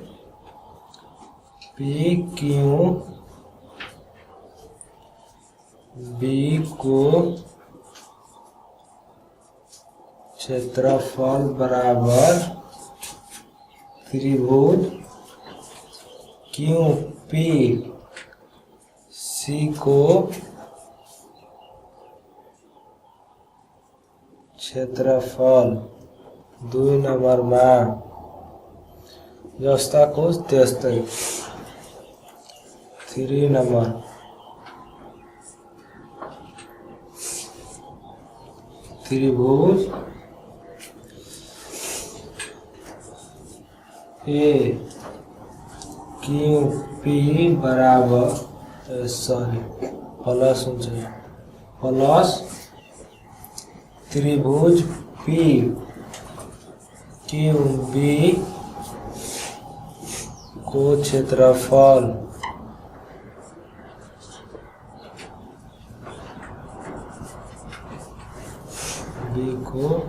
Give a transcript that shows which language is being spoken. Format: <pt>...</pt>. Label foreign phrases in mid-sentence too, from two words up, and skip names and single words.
<ne>पी क्यू बी को क्षेत्रफल बराबर त्रिभुज क्यू पी सी को क्षेत्रफल 2 नम्बरमा जस्ताको त्यस्तै 3 नम्बर त्रिभुज AQP बराबर प्लस हुन्छ प्लस त्रिभुज PQB को क्षेत्रफल B को</ne>